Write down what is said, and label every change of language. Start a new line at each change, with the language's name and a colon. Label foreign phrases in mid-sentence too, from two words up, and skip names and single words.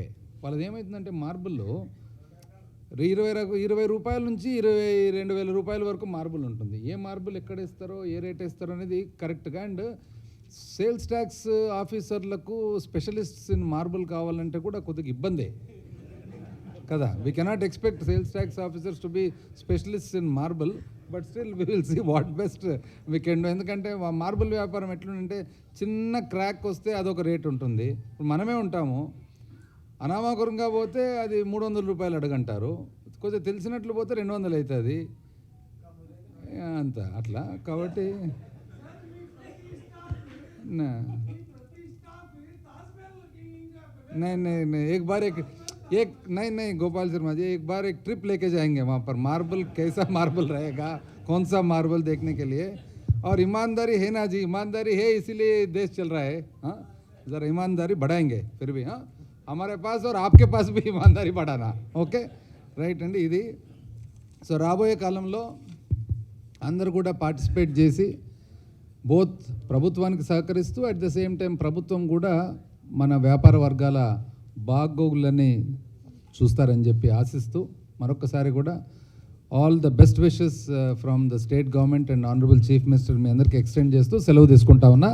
Telugu: వాళ్ళది ఏమవుతుందంటే మార్బుల్లో 20 రూపాయల నుంచి 22,000 రూపాయల వరకు మార్బుల్ ఉంటుంది. ఏ మార్బుల్ ఎక్కడ ఇస్తారో, ఏ రేట్ ఇస్తారో అనేది కరెక్ట్గా. అండ్
English: sales tax officers specialists in marble
Telugu: కావాలంటే కూడా కొద్దిగా ఇబ్బందే కదా.
English: we cannot expect sales tax officers to be specialists in marble, but still we will see what best we can do.
Telugu: ఎందుకంటే మార్బుల్ వ్యాపారం ఎట్లుందంటే చిన్న క్రాక్ వస్తే అదొక రేట్ ఉంటుంది. ఇప్పుడు మనమే ఉంటాము, అనామకరంగా పోతే అది 300 రూపాయలు అడగంటారు, కొద్దిగా తెలిసినట్లు పోతే 200 అవుతుంది అంత అట్లా. కాబట్టి
Hindi: नहीं एक बार एक नहीं गोपाल शर्मा जी, एक बार एक ट्रिप लेके जाएंगे वहाँ पर. मार्बल कैसा मार्बल रहेगा, कौन सा मार्बल देखने के लिए. और ईमानदारी है ना जी, ईमानदारी है इसीलिए देश चल रहा है. हाँ, ज़रा ईमानदारी बढ़ाएंगे फिर भी. हाँ, हमारे पास और आपके पास भी ईमानदारी बढ़ाना.
English: okay, right
Telugu: అండి. ఇది సో రాబోయే కాలంలో అందరూ కూడా పార్టిసిపేట్ చేసి బోత్ ప్రభుత్వానికి సహకరిస్తూ
English: at the same time
Telugu: ప్రభుత్వం కూడా మన వ్యాపార వర్గాల బాగోగులని చూస్తారని చెప్పి ఆశిస్తూ మరొకసారి కూడా
English: all the best wishes from the state government and honourable chief minister
Telugu: మీ అందరికీ ఎక్స్టెండ్ చేస్తూ సెలవు తీసుకుంటా ఉన్నా.